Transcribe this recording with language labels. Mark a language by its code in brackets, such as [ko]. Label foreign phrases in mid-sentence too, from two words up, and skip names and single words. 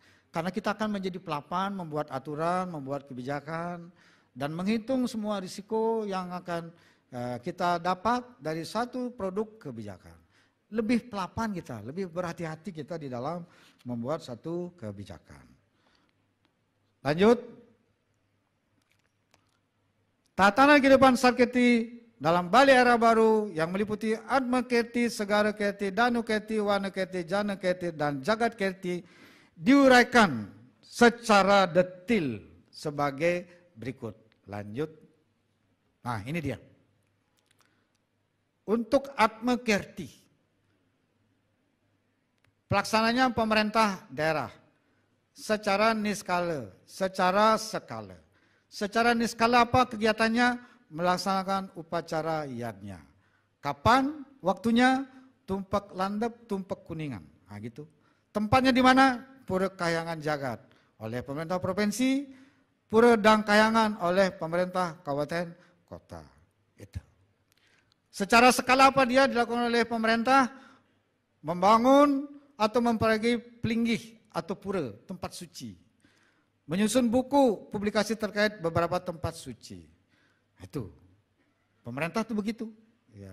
[id] Karena kita akan menjadi pelapan, membuat aturan, membuat kebijakan, dan menghitung semua risiko yang akan kita dapat dari satu produk kebijakan. Lebih pelapan kita, lebih berhati-hati kita di dalam membuat satu kebijakan. Lanjut. Tatanan kehidupan Sarketi dalam Bali Era Baru yang meliputi Atma Kerti, Segara Kerti, Danu Kerti, Wana Kerti, Jana Kerti, dan Jagat Kerti diuraikan secara detil sebagai berikut. Lanjut. Nah ini dia. Untuk Atma Kerti, pelaksananya pemerintah daerah secara niskala, secara skala. Secara niskala apa kegiatannya? Melaksanakan upacara yadnya. Kapan? Waktunya? Tumpak Landep, Tumpak Kuningan. Nah gitu. Tempatnya di mana? Pura Kahyangan Jagat oleh pemerintah provinsi, Pura Dang Kahyangan oleh pemerintah kabupaten kota. Itu. Secara skala apa dia dilakukan oleh pemerintah? Membangun atau memperbaiki pelinggih atau pura, tempat suci. Menyusun buku, publikasi terkait beberapa tempat suci. Itu. Pemerintah itu begitu. Ya.